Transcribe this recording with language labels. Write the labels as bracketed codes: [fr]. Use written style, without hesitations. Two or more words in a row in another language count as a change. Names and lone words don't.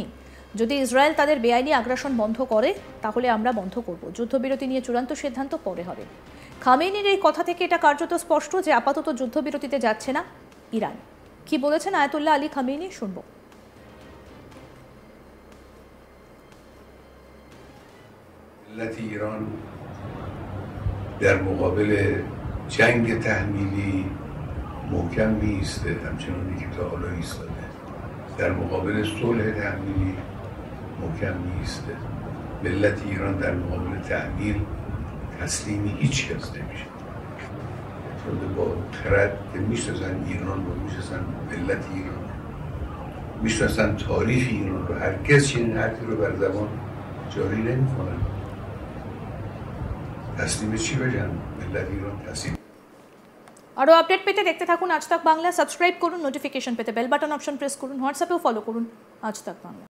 [bn] যদি ইসরায়েল তাদের বেআইনি আগ্রাসন বন্ধ করে তাহলে আমরা বন্ধ করব। যুদ্ধবিরতি নিয়ে চূড়ান্ত সিদ্ধান্ত পরে হবে। খামেনির এই কথা থেকে এটা কার্যত স্পষ্ট যে আপাতত যুদ্ধবিরতিতে যাচ্ছে না ইরান। কি বলেছেন আয়াতুল্লাহ আলী খামেনি শুনব। [fa] ملت ایران در مقابل جنگ تحمیلی محکم می‌ایسته، همچنانی که تا حالا ایستاده. در مقابل صلح تحمیلی محکم می‌ایسته. ملت ایران در مقابل تحمیل تسلیم هیچ کس نمیشه. چون با خرد که میشناسن ایران رو، میشناسن ملت ایران، میشناسن تاریخ ایران رو، هرگز چنین حرفی رو بر زبان جاری نمی‌کنن. تسلیم چی بگن؟ ملت ایران تسلیم। [bn] আরও আপডেট পেতে দেখতে থাকুন আজ তাক বাংলা। সাবস্ক্রাইব করুন, নোটিফিকেশন পেতে [en] bell button option [bn] প্রেস করুন, হোয়াটসঅ্যাপেও ফলো করুন আজ তাক বাংলা।